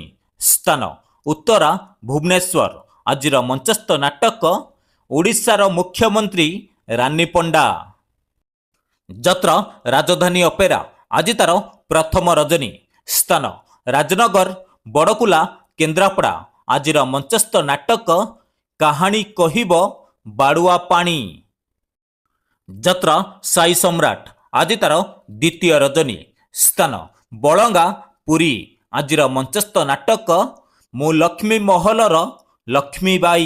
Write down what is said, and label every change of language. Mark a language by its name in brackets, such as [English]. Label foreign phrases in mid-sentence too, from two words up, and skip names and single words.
[Odia] ସ୍ଥାନ ଉତ୍ତରା ଭୁବନେଶ୍ୱର। ଆଜି ମଞ୍ଚସ୍ଥ ନାଟକ ଓଡ଼ିଶାର ମୁଖ୍ୟମନ୍ତ୍ରୀ ରାଣୀ ପଣ୍ଡା। ଯାତ୍ରା ରାଜଧାନୀ ଅପେରା ଆଜି ତାର ପ୍ରଥମ ରଜନୀ। ସ୍ଥାନ ରାଜନଗର ବଡ଼କୁଳା କେନ୍ଦ୍ରାପଡ଼ା। ଆଜିର ମଞ୍ଚସ୍ଥ ନାଟକ କାହାଣୀ କହିବ ବାଡ଼ୁଆ ପାଣି। ଯାତ୍ରା ସାଇ ସମ୍ରାଟ ଆଜି ତାର ଦ୍ୱିତୀୟ ରଜନୀ। ସ୍ଥାନ ବଳଙ୍ଗା ପୁରୀ। ଆଜିର ମଞ୍ଚସ୍ଥ ନାଟକ ମୁଁ ଲକ୍ଷ୍ମୀ ମହଲର ଲକ୍ଷ୍ମୀବାଇ।